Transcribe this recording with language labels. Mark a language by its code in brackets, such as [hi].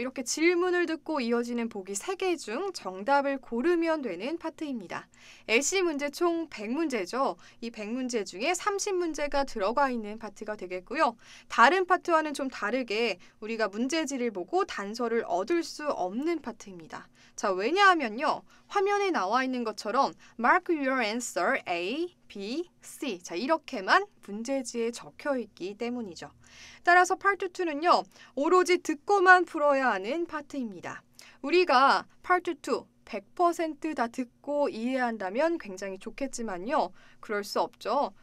[ko] 이렇게 질문을 듣고 이어지는 보기 3개 중 정답을 고르면 되는 파트입니다. LC 문제 총 100문제죠. 이 100문제 중에 30문제가 들어가 있는 파트가 되겠고요. 다른 파트와는 좀 다르게 우리가 문제지를 보고 단서를 얻을 수 없는 파트입니다. 자, 왜냐하면요. 화면에 나와 있는 것처럼 [en] Mark your answer A, B, C. [ko] 자, 이렇게만 문제지에 적혀 있기 때문이죠. 따라서 파트 2는요. 오로지 듣고만 풀어야 하는 파트입니다. 우리가 파트 2 100% 다 듣고 이해한다면 굉장히 좋겠지만요. 그럴 수 없죠.